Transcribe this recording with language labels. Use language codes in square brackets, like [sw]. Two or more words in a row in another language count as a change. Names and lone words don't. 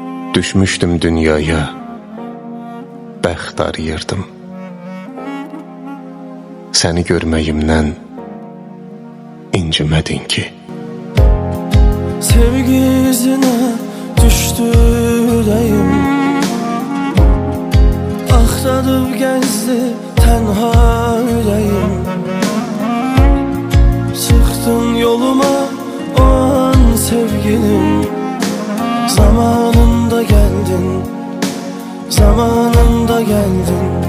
[az] Düşmüşdüm dünyaya, bəxt arayırdım. Səni görməyimdən incimədin ki. [tr] Sevgi izine düştü yüreğim, axtarıb gezdi tenha yüreğim. Çıktın yoluma o an sevgilim, zamanında geldin, zamanında geldin.